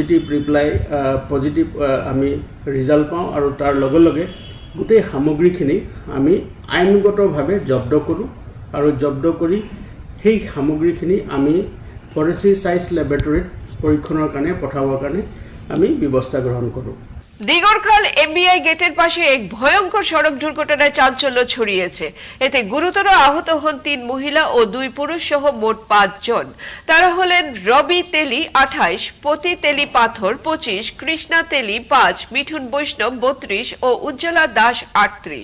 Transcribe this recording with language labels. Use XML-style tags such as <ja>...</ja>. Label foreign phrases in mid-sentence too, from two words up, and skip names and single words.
<as>পজিটিভ আমি ৰিজাল্ট পাওঁ আৰু তাৰ লগে লগে গোটেই সামগ্ৰীখিনি আমি আইনগতভাৱে জব্দ কৰোঁ আৰু জব্দ কৰি সেই সামগ্ৰীখিনি আমি</as> <en>forensic science</en> <as>ল্যাবৰেটৰীত পৰীক্ষণৰ কাৰণে পঠাবৰ কাৰণে আমি ব্যৱস্থা গ্রহণ কৰোঁ।</as> <bn>দিগরখাল এমবিআই গেটের পাশে এক ভয়ঙ্কর সড়ক দুর্ঘটনায় চাঞ্চল্য ছড়িয়েছে। এতে গুরুতর আহত হন 3 মহিলা ও 2 পুরুষ সহ মোট 5 জন। তারা হলেন রবি তেলি 28, পতি তেলি পাথর 25, কৃষ্ণা তেলি 5, মিঠুন বৈষ্ণব 32 ও উজ্জ্বলা দাস 38।</bn>